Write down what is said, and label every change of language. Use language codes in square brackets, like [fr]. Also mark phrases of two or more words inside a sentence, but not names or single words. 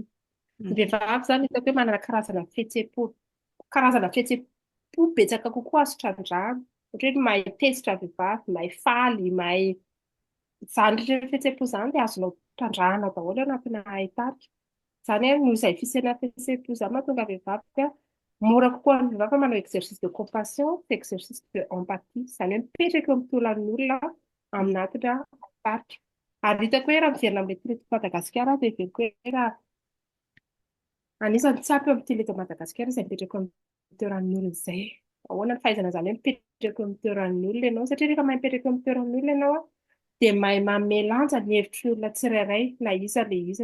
[mg] Ny vehivavy zany hitako hoe manana karazana fihetseham-po betsaka kokoa azo trandrahana ohatra hoe mahay tesitra vehivavy mahay faly mahay izany rehetra fihetseham-po izany dia azonao trandrahana daholo anatina tarika. Izany noho izay fisiana fihetseham-po izany mahatonga vehivavy mora kokoa ny vehivavy manao [fr] exercice de compassion exercice de empathie [mg] izany hoe mipetraka eo amin'ny tolan'ny olona aminatina tarika. Ary hitako hoe raha miverina amin'ilay teny eto Madagasikara dia heveriko hoe raha anisan'ny tsapy eo amin'ny teny eto Madagasikara izay mipetraka eo amin'ny toeran'ny olona izay. Ahoana ny fahaizana izany hoe mipetraka eo amin'ny toeran'ny olona ianao satria rehefa mahay mipetraka eo amin'ny toeran'ny olona ianao dia mahay manome lanja ny hevitry olona tsirairay na iza ilay izy.